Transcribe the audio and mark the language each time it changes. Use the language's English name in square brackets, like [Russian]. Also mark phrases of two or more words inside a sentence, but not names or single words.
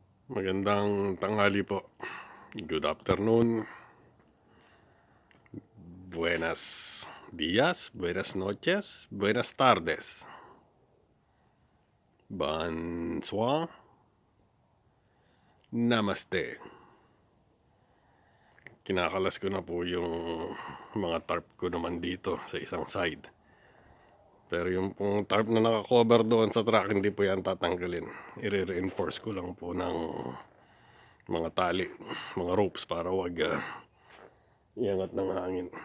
[Filipino] Magandang tanghali po. [English] Good afternoon. [Spanish] Buenas días, buenas noches, buenas tardes. [French] Bonsoir. Namaste. [Filipino] Kinakalas ko na po yung mga tarp ko naman dito sa isang side. Pero yung pong tarp na nakakover doon sa truck, hindi po yan tatanggalin. I-reinforce ko lang po ng mga tali, mga ropes para wag iangat ng hangin.